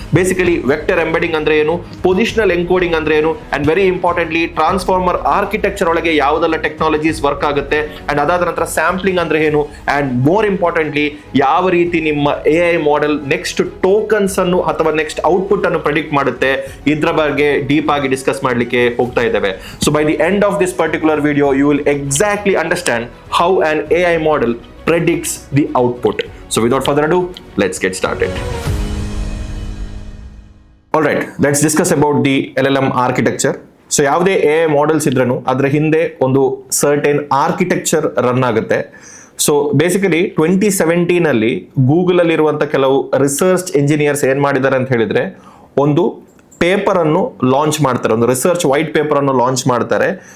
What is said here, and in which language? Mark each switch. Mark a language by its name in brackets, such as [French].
[Kannada] Basically vector embedding ಅಂದ್ರೆ ಏನು, positional encoding ಅಂದ್ರೆ ಏನು, [English] and very importantly [Kannada] transformer architecture ಒಳಗೆ ಯಾವುದೆಲ್ಲ ಟೆಕ್ನಾಲಜೀಸ್ ವರ್ಕ್ ಆಗುತ್ತೆ, ಅಂಡ್ ಅದಾದ ನಂತರ ಸ್ಯಾಂಪ್ಲಿಂಗ್ ಅಂದ್ರೆ ಏನು, [English] and more importantly [Kannada] ಯಾವ ರೀತಿ ನಿಮ್ಮ AI ಮಾಡೆಲ್ ನೆಕ್ಸ್ಟ್ ಟೋಕನ್ಸ್ ಅನ್ನು ಅಥವಾ ನೆಕ್ಸ್ಟ್ ಔಟ್ಪುಟ್ ಅನ್ನು ಪ್ರೆಡಿಕ್ಟ್ ಮಾಡುತ್ತೆ, ಇದ್ರ ಬಗ್ಗೆ ಡೀಪ್ ಆಗಿ ಡಿಸ್ಕಸ್ ಮಾಡ್ಲಿಕ್ಕೆ ಹೋಗ್ತಾ ಇದ್ದೇವೆ. [English] So by the end of this particular video you will exactly understand how an AI model predicts the output. So without further ado, let's get started. All right, let's discuss about the LLM architecture. [Kannada] So ಯಾವುದೇ AI models ಇದ್ರೂ ಅದರ ಹಿಂದೆ ಒಂದು certain architecture run ಆಗುತ್ತೆ. So basically 2017 ಅಲ್ಲಿ Google ಅಲ್ಲಿ ಇರುವಂತ ಕೆಲವು ರಿಸರ್ಚ್ ಇಂಜಿನಿಯರ್ಸ್ ಏನ್ ಮಾಡಿದ್ದಾರೆ ಅಂತ ಹೇಳಿದ್ರೆ, ಒಂದು ಪೇಪರ್ ಅನ್ನು ಲಾಂಚ್ ಮಾಡ್ತಾರೆ, ಒಂದು ರಿಸರ್ಚ್ ವೈಟ್ ಪೇಪರ್ ಅನ್ನು ಲಾಂಚ್ ಮಾಡ್ತಾರೆ.